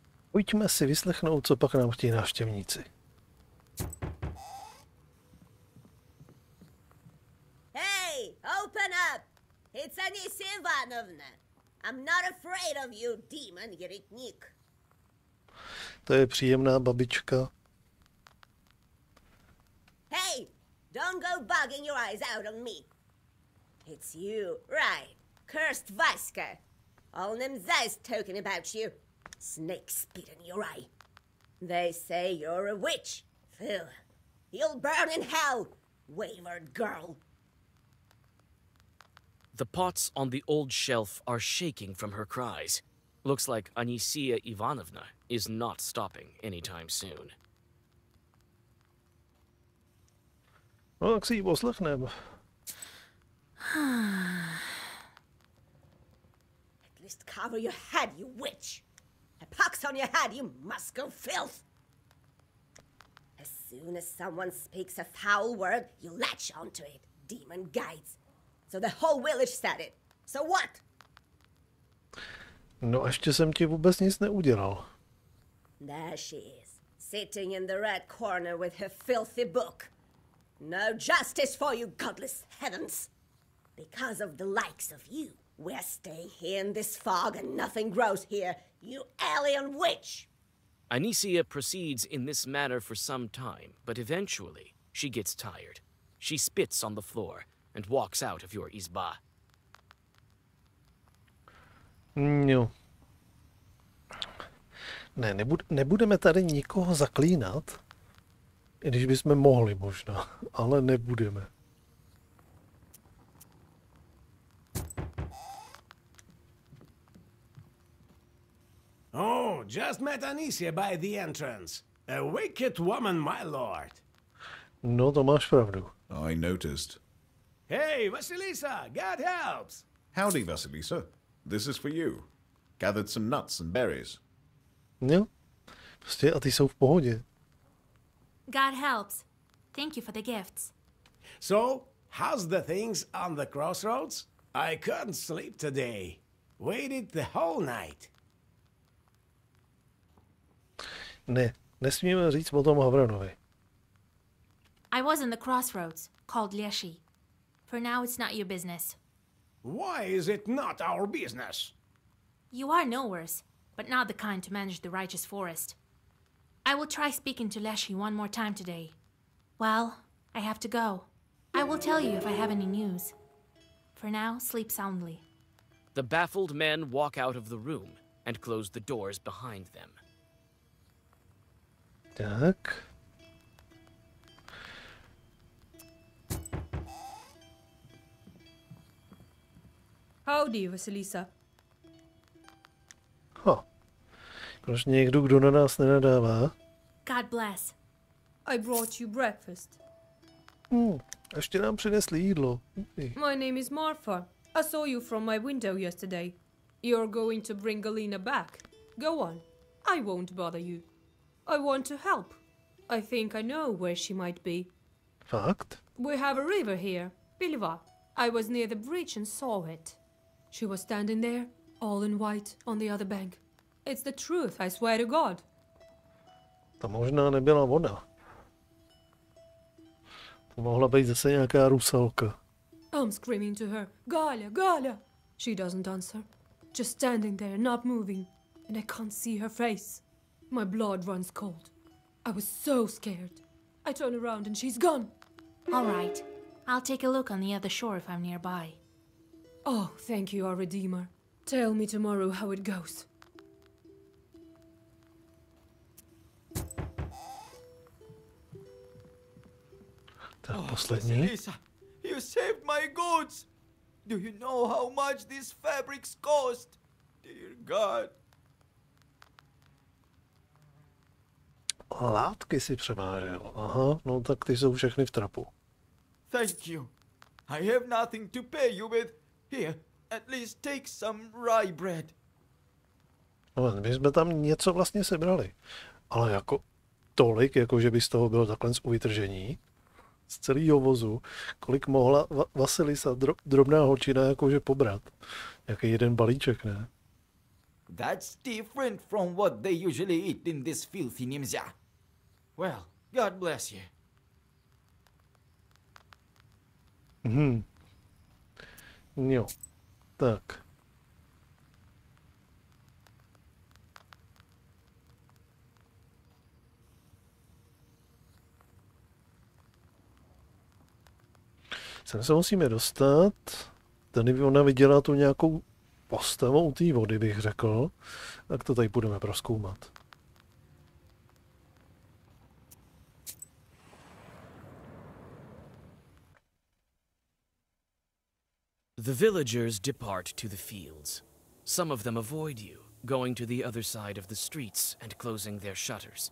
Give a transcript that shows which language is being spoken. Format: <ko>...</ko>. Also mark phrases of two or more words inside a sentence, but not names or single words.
<cs>Pojďme si vyslechnout, co pak nám chtějí návštěvníci.</cs> <en>Hey, open up! It's Anisia Ivanovna. I'm not afraid of you, demon Yeretnik.</en> <cs>To je příjemná babička.</cs> <en>Hey, don't go bugging your eyes out on me. It's you, right? Cursed Vaska. All them guys talking about you. Snake spit in your eye. They say you're a witch. Phil, you'll burn in hell, wayward girl. The pots on the old shelf are shaking from her cries. Looks like Anisia Ivanovna is not stopping anytime soon.</en> <cs>No, tak si ji poslechneme.</cs> <en>At least cover your head, you witch. A pox on your head, you Moscow filth. As soon as someone speaks a foul word, you latch onto it, demon guides. So the whole village said it. So what?</en> <cs>No, ještě jsem ti vůbec nic neudělal.</cs> <en>There she is, sitting in the red corner with her filthy book. No justice for you, godless heavens. Because of the likes of you, we're staying here in this fog and nothing grows here, you alien witch! Anisia proceeds in this manner for some time, but eventually she gets tired. She spits on the floor and walks out of your izba.</en> <cs>Jo. Ne, nebudeme tady nikoho zaklínat, i když bychom mohli možná, ale nebudeme.</cs> <en>Oh, just met Anisia by the entrance. A wicked woman, my lord.</en> <cs>No, to máš pravdu.</cs> <en>I noticed. Hey, Vasilisa, God helps. Howdy, Vasilisa. This is for you. Gathered some nuts and berries.</en> <cs>Jo, prostě a ty jsou v pohodě.</cs> <en>God helps. Thank you for the gifts. So, how's the things on the crossroads? I couldn't sleep today. Waited the whole night.</en> <cs>Ne, nesmíme říct o tom Havranovi.</cs> <en>I was in the crossroads, called Leshi. For now, it's not your business. Why is it not our business? You are nowheres, but not the kind to manage the righteous forest. I will try speaking to Leshi one more time today. Well, I have to go. I will tell you if I have any news. For now, sleep soundly. The baffled men walk out of the room and close the doors behind them.</en> <cs>Tak.</cs> <en>Howdy, Vasilisa.</en> <cs>Proč někdo, kdo na nás nenadává?</cs> <en>God bless. I brought you breakfast.</en> <cs>Ještě nám přinesli jídlo.</cs> <en>My name is Marfa. I saw you from my window yesterday. You're going to bring Galina back. Go on. I won't bother you. I want to help. I think I know where she might be.</en> <cs>Fakt?</cs> <en>We have a river here, Byla. I was near the bridge and saw it. She was standing there, all in white, on the other bank. It's the truth, I swear to God.</en> <cs>To možná nebyla voda. To mohla být zase nějaká rusalka.</cs> <en>I'm screaming to her, Galia, Galia! She doesn't answer. Just standing there, not moving. And I can't see her face. My blood runs cold. I was so scared. I turn around and she's gone. All right. I'll take a look on the other shore if I'm nearby. Oh, thank you, our Redeemer. Tell me tomorrow how it goes.</en> <cs>Tak poslední.</cs> <en>Vasilisa, you saved my goods. Do you know how much these fabrics cost? Dear God.</en> <cs>Látky si převážel. Aha, no tak ty jsou všechny v trapu.</cs> <en>Thank you. I have nothing to pay you with. Here, at least take some rye bread.</en> <cs>No, my jsme tam něco vlastně sebrali. Ale jako tolik, jako že by z toho bylo takhle u vytržení. Z celého vozu, kolik mohla Vasilisa, drobná holčina, jakože pobrat. Jaký jeden balíček, ne?</cs> <en>That's different from what they usually eat in this filthy Nimza. Well, God bless you.</en> <cs>Jo, tak. Sem se musíme dostat. Tady ona viděla tu nějakou postavu u té vody, bych řekl. Tak to tady budeme prozkoumat.</cs> <en>The villagers depart to the fields. Some of them avoid you, going to the other side of the streets and closing their shutters.</en>